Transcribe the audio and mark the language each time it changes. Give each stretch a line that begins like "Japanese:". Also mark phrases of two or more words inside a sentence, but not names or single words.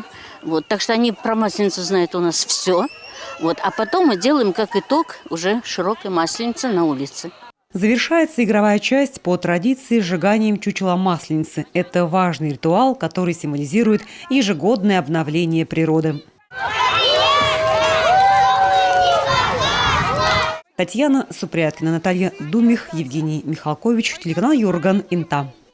Russian: Вот, так что они про Масленицу знают у нас все. Вот, а потом мы делаем как итог уже широкой Масленицы на улице. Завершается игровая часть по традиции сжиганием чучела Масленицы. Это важный ритуал, который символизирует ежегодное обновление природы. Татьяна Супряткина, Наталья Думих, Евгений Михалкович, телеканал Юрган, Инта.